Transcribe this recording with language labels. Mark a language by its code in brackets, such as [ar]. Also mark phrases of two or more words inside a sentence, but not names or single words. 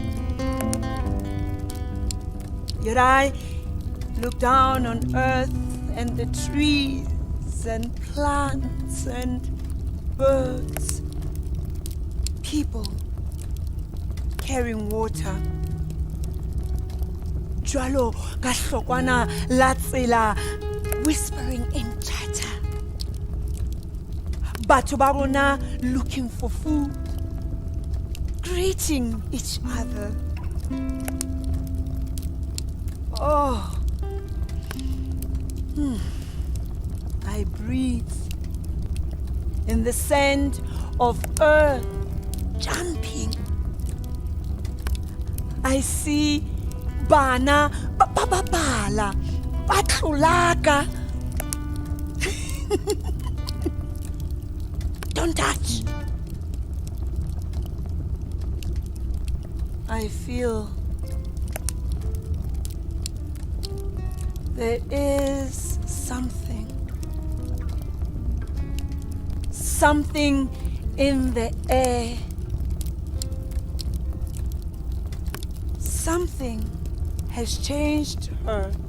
[en] Yet I look down on earth and the trees and plants and birds, people, carrying water. [st] Jwalo ka hlokwana la tsela, [en] whispering in chatter. [st] Batho ba rona [en] looking for food, greeting each other. Oh, I breathe in the sand of earth jumping. I see [st] bana bala batlolaka. [en] Don't touch. I feel there is something in the air. Something has changed her.